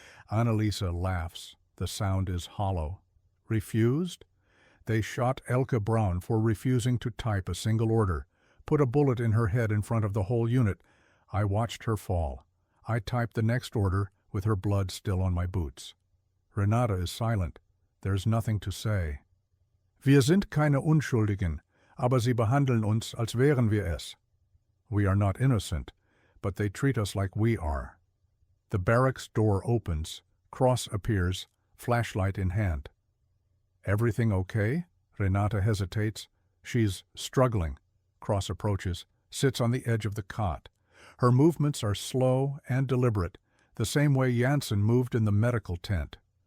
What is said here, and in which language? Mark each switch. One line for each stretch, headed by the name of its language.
English: Anneliese laughs. The sound is hollow. Refused? They shot Elke Braun for refusing to type a single order, put a bullet in her head in front of the whole unit. I watched her fall. I typed the next order with her blood still on my boots. Renate is silent. There's nothing to say.
German: Wir sind keine Unschuldigen, aber sie behandeln uns, als wären wir es.
English: We are not innocent, but they treat us like we are. The barracks door opens. Cross appears, flashlight in hand. Everything okay? Renate hesitates. She's struggling. Cross approaches, sits on the edge of the cot. Her movements are slow and deliberate, the same way Janssen moved in the medical tent.